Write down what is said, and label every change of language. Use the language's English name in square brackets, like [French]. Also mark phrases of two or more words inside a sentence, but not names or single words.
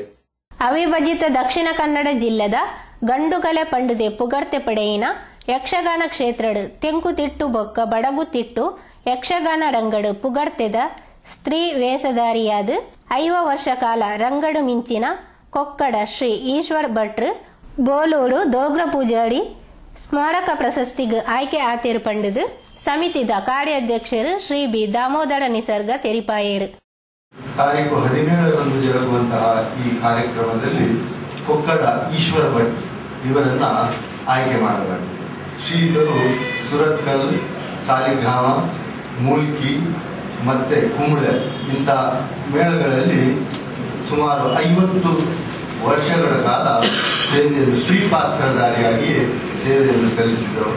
[Tulu] ಅವಿಭಜಿತ ದಕ್ಷಿಣ ಕನ್ನಡ ಜಿಲ್ಲೆದ ಗಂಡುಕಲೆ ಪಂಡುದೆ ಪುಗರ್ತೆ ಪಡೆಯಿನ ಯಕ್ಷಗಾನ ಕ್ಷೇತ್ರಡು ತೆಂಕುತಿಟ್ಟು ಬೊಕ್ಕ ಬಡಗುತಿಟ್ಟು ಯಕ್ಷಗಾನ ರಂಗಡು ಪುಗರ್ತೆದ ಸ್ತ್ರೀ ವೇಷಧಾರಿಯಾದ 5 ವರ್ಷ ಕಾಲ ರಂಗಡು ಮಿಂಚಿನ ಕೊಕ್ಕಡ ಶ್ರೀ ಈಶ್ವರ್ ಭಟ್ರು ಬೋಲೂರು ದೋಗ್ರ ಪೂಜಾರಿ ಸ್ಮಾರಕ ಪ್ರಶಸ್ತಿಗೆ ಆಯ್ಕೆ ಆತೇರು ಪಂಡದು ಸಮಿತಿದ ಕಾರ್ಯಾಧ್ಯಕ್ಷರು ಶ್ರೀ ಬಿ ದಾಮೋದರ ನಿಸರ್ಗ ತೆರಿಪಾಯರು. [Kannada] ತಾರೀಖು 17ರಂದು ಜರುಗುವಂತಹ ಈ ಕಾರ್ಯಕ್ರಮದಲ್ಲಿ ಕೊಕ್ಕಡ ಈಶ್ವರ ಭಟ್ ಇವರನ್ನ ಆಯ್ಕೆ ಮಾಡಲಾಗಿದೆ. ಶ್ರೀಗಳು ಸುರತ್ಕಲ್, ಸಾಲಿಗ್ರಾಮ, ಮೂಲ್ಕಿ ಮತ್ತೆ ಕುಂಬಳೆ ಇಂಥ ಮೇಳಗಳಲ್ಲಿ ಸುಮಾರು 50 ವರ್ಷಗಳ ಕಾಲ ಸೇವೆಯನ್ನು ಶ್ರೀಪಾತ್ರಧಾರಿಯಾಗಿ ಸೇವೆಯನ್ನು ಸಲ್ಲಿಸಿದವರು.